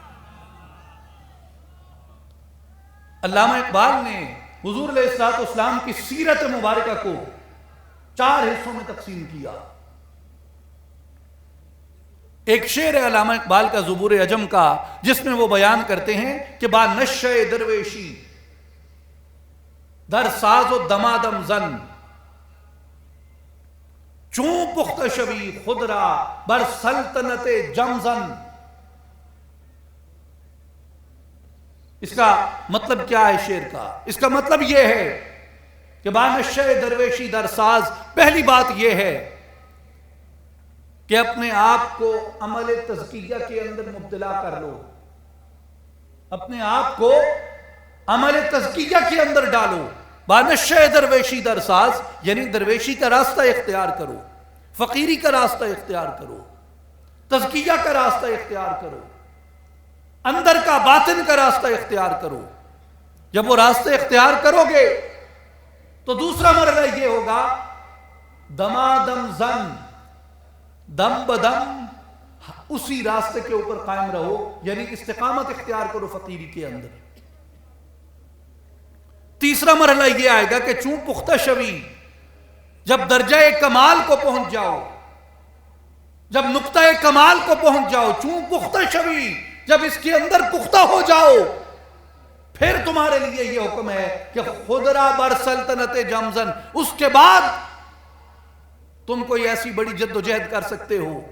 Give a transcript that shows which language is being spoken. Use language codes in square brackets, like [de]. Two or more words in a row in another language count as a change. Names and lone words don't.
[ur] علامہ اقبال نے حضور علیہ الصلوۃ والسلام کی سیرت مبارکہ کو 4 حصوں میں تقسیم کیا۔ ایک شعر ہے علامہ اقبال کا زبور عجم کا، جس میں وہ بیان کرتے ہیں کہ [fa] با نشہ درویشی در ساز و دمادم زن، چون پختہ شوی خود را بر سلطنت جم زن۔ [ur] اس کا مطلب کیا ہے شعر کا؟ اس کا مطلب یہ ہے کہ [fa] با نشہ درویشی در ساز، [ur] پہلی بات یہ ہے کہ اپنے آپ کو عمل تزکیہ کے اندر مبتلا کر لو، اپنے آپ کو عمل تزکیہ کے اندر ڈالو۔ [fa] بانشہ درویشی در ساز [ur] یعنی درویشی کا راستہ اختیار کرو، فقیری کا راستہ اختیار کرو، تزکیہ کا راستہ اختیار کرو، اندر کا باطن کا راستہ اختیار کرو۔ جب وہ راستہ اختیار کرو گے تو دوسرا مرحلہ یہ ہوگا [fa] دمادم زن، [ur] دم بدم اسی راستے کے اوپر قائم رہو، یعنی استقامت اختیار کرو فقیری کے اندر۔ تیسرا مرحلہ یہ آئے گا کہ [fa] چون پختہ شوی، [ur] جب درجہ کمال کو پہنچ جاؤ، جب نقطہ کمال کو پہنچ جاؤ، [fa] چون پختہ شوی، [ur] جب اس کے اندر پختہ ہو جاؤ، پھر تمہارے لیے یہ حکم ہے کہ [fa] خدرا بر سلطنت جمزن، [ur] اس کے بعد تم کوئی ایسی بڑی جد و جہد کر سکتے ہو